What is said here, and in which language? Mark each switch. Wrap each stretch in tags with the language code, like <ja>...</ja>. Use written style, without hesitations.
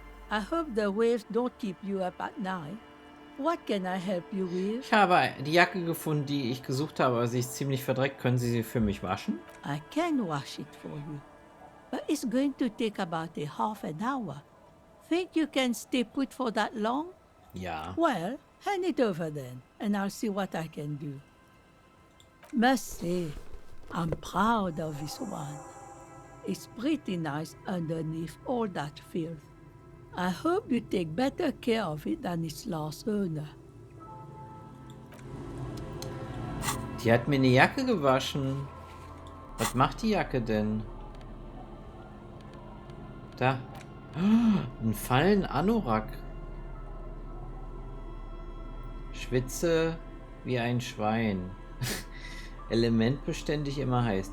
<en>I hope the waves don't keep you up at night. What can I help you with?</en> <de>Ich habe die Jacke gefunden, die ich gesucht habe, aber sie ist ziemlich verdreckt. Können Sie sie für mich waschen?</de> <en>I can wash it for you, but it's going to take about a half an hour. Think you can stay put for that long?</en> <de>Ja.</de> <en>Well, hand it over then, and I'll see what I can do. Must say, I'm proud of this one. It's pretty nice underneath all that filth. I hope you take better care of it than its last owner.</en> <de>Die hat mir eine Jacke gewaschen. Was macht die Jacke denn? Da. Ein Fallen Anorak. Schwitze wie ein Schwein. Elementbeständig immer heiß.</de>